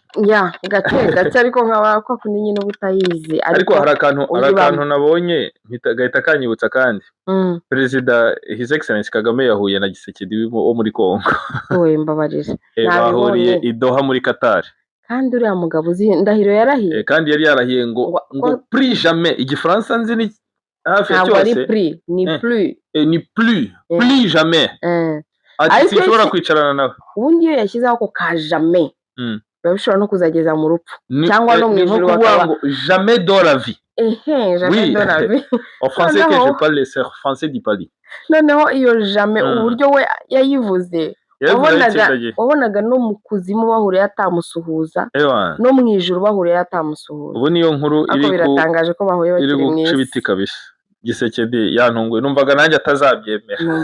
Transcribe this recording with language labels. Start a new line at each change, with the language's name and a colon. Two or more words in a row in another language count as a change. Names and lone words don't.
Kinyarwanda: Gake ariko nkaba ko kundi nyine ubutayizi. Ariko hari akantu nabonye gahita kanyibutsa kandi. Perezida
English: His Excellency
Kinyarwanda: Kagame yahuye na Gisekedi wo muri Kongo. Mbabarira. Bahuriye i Doha muri Qatar. Kandi uriya mugabo uzi Ndahiro yarahiye. Kandi yari yarahiye ngo
French: plus jamais,
Kinyarwanda: igifaransa nzi ni hafi cyose. Ntabwo ari plus, ni plus.
French: Ni plus jamais.
Kinyarwanda: Ati sinshobora kwicarana nawe. Ubundi iyo yashyizeho ako ka jamais biba bishobora no kuzageza mu rupfu cyangwa no mu ijuru
French: bakaba jamais dans la vie. Jamais dans la vie. En français que je parle, c'est français du Paris.
Kinyarwanda: Noneho iyo jamais uburyo we yayivuze wabonaga no mu kuzimu bahuriye atamusuhuza no mu ijuru bahuriye atamusuhuza. Ubu niyo nkuru biratangaje ko bahuye bakiri mu isi. Ibiti kabisa. Gisekedi yantunguye, numvaga nanjye atazabyemera.